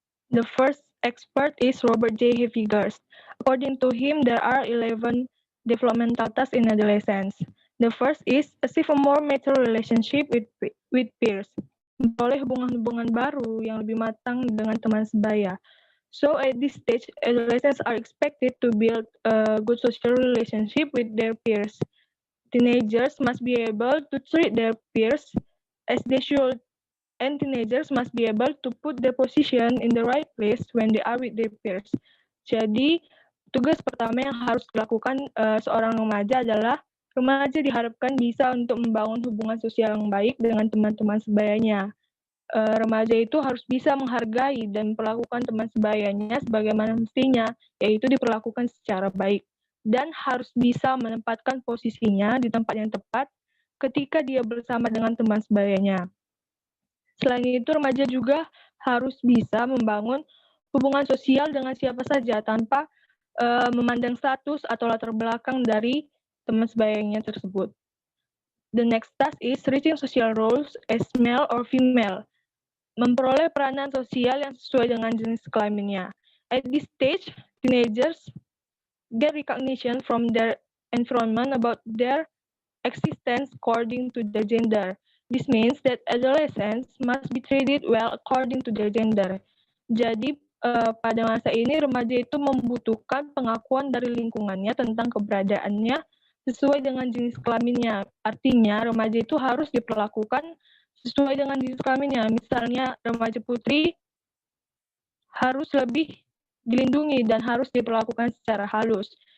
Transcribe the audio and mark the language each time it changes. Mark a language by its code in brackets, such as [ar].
[en] The first expert is Robert J. Havinghurst. According to him, there are 11 developmental tasks in adolescence. The first is achieve a more mature relationship with peers. [id] Memperoleh hubungan-hubungan baru yang lebih matang dengan teman sebaya. [en] So at this stage, adolescents are expected to build a good social relationship with their peers. Teenagers must be able to treat their peers as they should, and teenagers must be able to put their position in the right place when they are with their peers. [id] Jadi, tugas pertama yang harus dilakukan seorang remaja adalah remaja diharapkan bisa untuk membangun hubungan sosial yang baik dengan teman-teman sebayanya. Remaja itu harus bisa menghargai dan memperlakukan teman sebayanya sebagaimana mestinya, yaitu diperlakukan secara baik. Dan harus bisa menempatkan posisinya di tempat yang tepat ketika dia bersama dengan teman sebayanya. Selain itu, remaja juga harus bisa membangun hubungan sosial dengan siapa saja tanpa memandang status atau latar belakang dari teman sebayanya tersebut. [en] The next task is reaching social roles as male or female. [id] Memperoleh peranan sosial yang sesuai dengan jenis kelaminnya. [en] At this stage, teenagers get recognition from their environment about their existence according to their gender. This means that adolescents must be treated well according to their gender. [id] Jadi, pada masa ini remaja itu membutuhkan pengakuan dari lingkungannya tentang keberadaannya sesuai dengan jenis kelaminnya. Artinya, remaja itu harus diperlakukan sesuai dengan jenis kelaminnya. Misalnya, remaja putri harus lebih dilindungi dan harus diperlakukan secara halus.